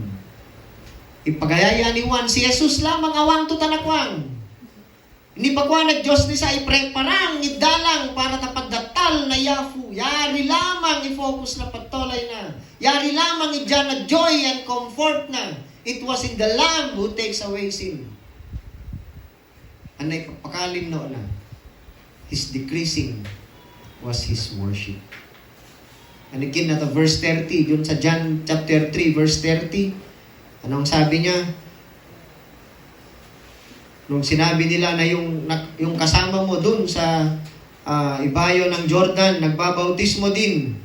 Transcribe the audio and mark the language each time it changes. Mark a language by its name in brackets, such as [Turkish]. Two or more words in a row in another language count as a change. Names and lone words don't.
[Ibanag] Ipagayaya ni Juan, si Jesus lamang awang tutanakwang. Ni pagwanag Diyos ni sa ipreparang, idalang para tapaddatal na yafu. Yari lamang i-focus na patolay na. Yari lamang idyan na [English] joy and comfort na. It was in the Lamb who takes away sin. [Ibanag] Anay pakalim no na. [English] His decreasing was His worship. [Ibanag] Anikin na to verse 30, yun sa John chapter 3 verse 30. [Filipino] Anong sabi niya? Nung sinabi nila na yung kasama mo dun sa ibayo ng Jordan, nagbabautismo din.